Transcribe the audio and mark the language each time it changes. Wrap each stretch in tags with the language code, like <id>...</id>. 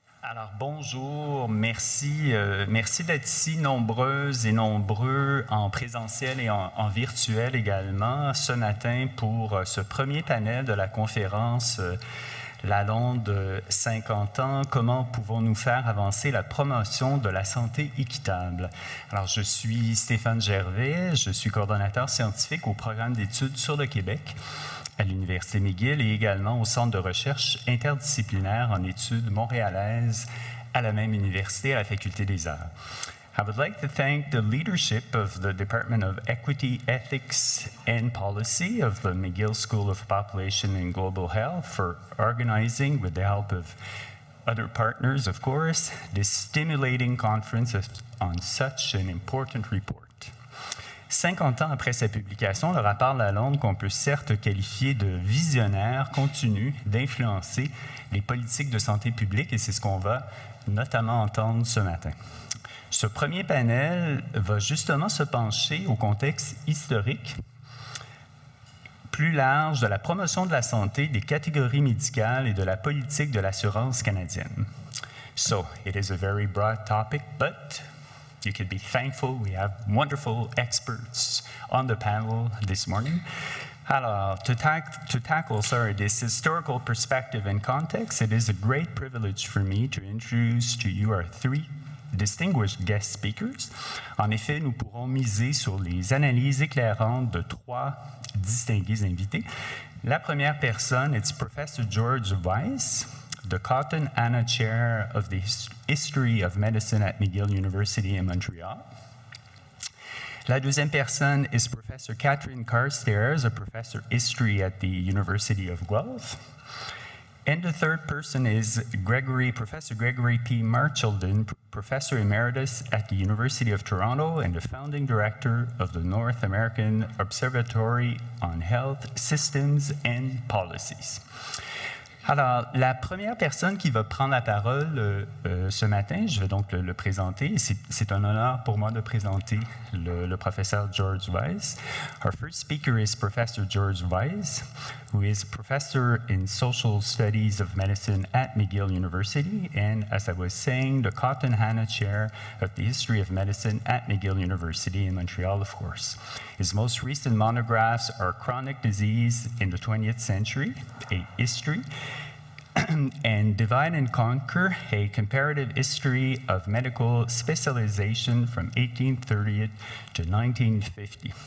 <fr>Alors bonjour, merci d'être si nombreuses et nombreux en présentiel et en virtuel également ce matin pour ce premier panel de la conférence Lalonde 50 ans, comment pouvons-nous faire avancer la promotion de la santé équitable? Alors je suis Stéphan Gervais, je suis coordonnateur scientifique au programme d'études sur le Québec à l'Université McGill et également au Centre de recherche interdisciplinaire en études montréalaises à la même université, à la Faculté des Arts.</fr> <en>I would like to thank the leadership of the Department of Equity, Ethics, and Policy of the McGill School of Population and Global Health for organizing, with the help of other partners, of course, this stimulating conference on such an important report.</en> <fr>50 ans après sa publication, le rapport Lalonde, qu'on peut certes qualifier de visionnaire, continue d'influencer les politiques de santé publique, et c'est ce qu'on va notamment entendre ce matin. Ce premier panel va justement se pencher au contexte historique plus large de la promotion de la santé, des catégories médicales et de la politique de l'assurance canadienne.</fr> <en>So, it is a very broad topic, but you can be thankful we have wonderful experts on the panel this morning. Alors, to tackle this historical perspective and context, it is a great privilege for me to introduce to you our three distinguished guest speakers.</en> <fr>En effet, nous pourrons miser sur les analyses éclairantes de trois distingués invités. La première personne est</fr> <en>Professor George Weisz, the Cotton Anna Chair of the History of Medicine at McGill University in Montreal.</en> <fr>La deuxième personne est</fr> <en>Professor Catherine Carstairs, a Professor History at the University of Guelph. And the third person is Professor Gregory P. Marchildon, Professor Emeritus at the University of Toronto and the founding director of the North American Observatory on Health Systems and Policies.</en> <fr>Alors, la première personne qui va prendre la parole ce matin, je vais donc le présenter. C'est un honneur pour moi de présenter le professeur George Weisz.</fr> <en>Our first speaker is Professor George Weisz, who is Professor in Social Studies of Medicine at McGill University, and as I was saying, the Cotton Anna Chair of the History of Medicine at McGill University in Montreal, of course. His most recent monographs are Chronic Disease in the 20th Century, a History, and Divide and Conquer, a comparative history of medical specialization from 1830 to 1950.</en>